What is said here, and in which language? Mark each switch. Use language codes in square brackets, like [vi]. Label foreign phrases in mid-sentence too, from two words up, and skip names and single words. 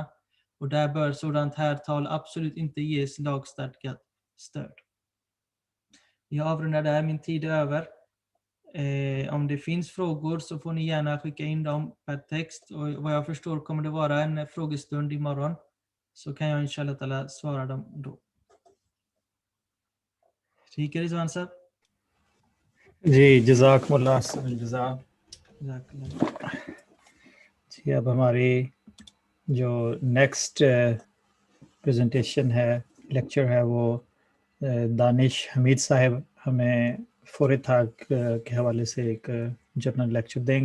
[sv] Och där bör sådant här tal absolut inte ges lagstadgat stöd. Jag avrundar där, min tid är över. Om det finns frågor så får ni gärna skicka in dem per text, och vad jag förstår kommer det vara en frågestund imorgon, så kan jag inshallah svara dem då. [ur] ٹھیک ہے رضوان صاحب [ar] जी جزاكم الله أحسن جزاء. [ur] جی اب ہماری جو [en] next presentation [ur] ہے، لیکچر ہے، وہ دانش حمید صاحب ہمیں فورِ تھاک کے حوالے سے ایک [en] general lecture [ur] دیں گے.